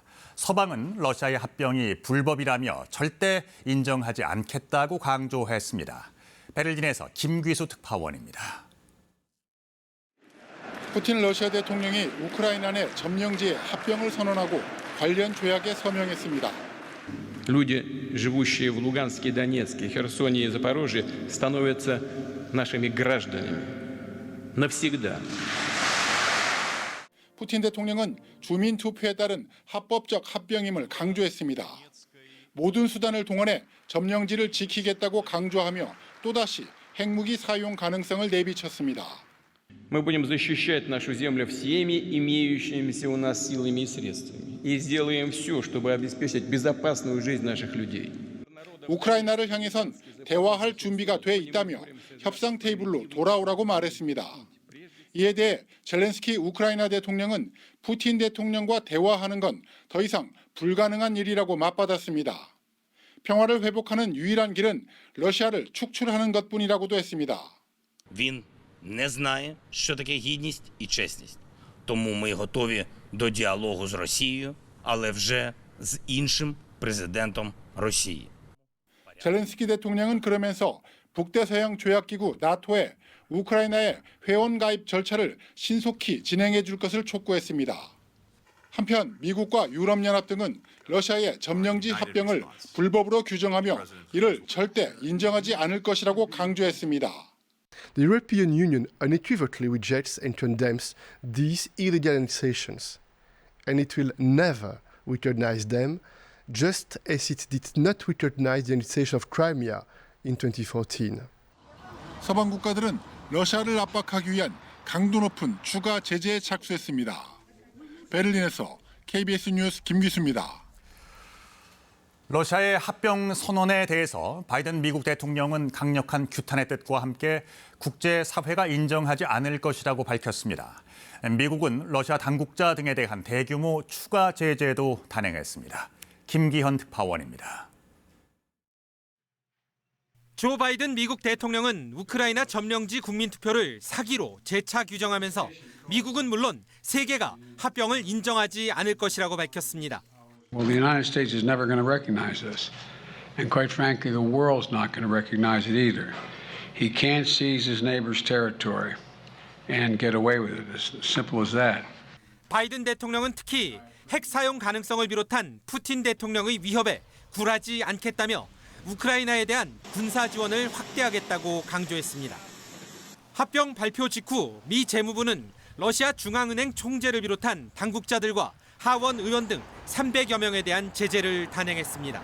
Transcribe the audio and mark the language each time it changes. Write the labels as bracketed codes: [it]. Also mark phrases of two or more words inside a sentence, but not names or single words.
[ko] 서방은 러시아의 합병이 불법이라며 절대 인정하지 않겠다고 강조했습니다. 베를린에서 김귀수 특파원입니다. 푸틴 러시아 대통령이 우크라이나 내 점령지의 합병을 선언하고 관련 조약에 서명했습니다. [ru] Люди, живущие в Луганске, Донецке, Херсоне и Запорожье, становятся нашими гражданами навсегда. [ko] 푸틴 대통령은 주민 투표에 따른 합법적 합병임을 강조했습니다. 모든 수단을 동원해 점령지를 지키겠다고 강조하며 또다시 핵무기 사용 가능성을 내비쳤습니다. [ru] Мы будем защищать нашу землю всеми имеющимися у нас силами и средствами и сделаем все, чтобы обеспечить безопасную жизнь наших людей. [ko] 우크라이나를 향해선 대화할 준비가 돼 있다며 협상 테이블로 돌아오라고 말했습니다. 이에 대해 젤렌스키 우크라이나 대통령은 푸틴 대통령과 대화하는 건 더 이상 불가능한 일이라고 맞받았습니다. 평화를 회복하는 유일한 길은 러시아를 축출하는 것뿐이라고도 했습니다. [uk] Він не знає, що таке гідність і чесність. Тому ми готові до діалогу з Росією, але вже з іншим президентом Росії. [ko] 젤렌스키 대통령은 그러면서 북대서양 조약기구 나토에 우크라이나의 회원 가입 절차를 신속히 진행해 줄 것을 촉구했습니다. 한편 미국과 유럽연합 등은 러시아의 점령지 합병을 불법으로 규정하며 이를 절대 인정하지 않을 것이라고 강조했습니다. [en] The European Union unequivocally rejects and condemns these illegal annexations, and it will never recognize them, just as it did not recognize the annexation of Crimea in 2014. [ko] 서방 국가들은 러시아를 압박하기 위한 강도 높은 추가 제재에 착수했습니다. 베를린에서 KBS 뉴스 김기수입니다. 러시아의 합병 선언에 대해서 바이든 미국 대통령은 강력한 규탄의 뜻과 함께 국제사회가 인정하지 않을 것이라고 밝혔습니다. 미국은 러시아 당국자 등에 대한 대규모 추가 제재도 단행했습니다. 김기현 특파원입니다. 조 바이든 미국 대통령은 우크라이나 점령지 국민투표를 사기로 재차 규정하면서 미국은 물론 세계가 합병을 인정하지 않을 것이라고 밝혔습니다. [en] Well, the United States is never going to recognize this. And quite frankly, the world's not going to recognize it either. He can't seize his neighbor's territory and get away with it. It's as simple as that. [ko] 바이든 대통령은 특히 핵 사용 가능성을 비롯한 푸틴 대통령의 위협에 굴하지 않겠다며 우크라이나에 대한 군사 지원을 확대하겠다고 강조했습니다. 합병 발표 직후 미 재무부는 러시아 중앙은행 총재를 비롯한 당국자들과 하원 의원 등 300여 명에 대한 제재를 단행했습니다.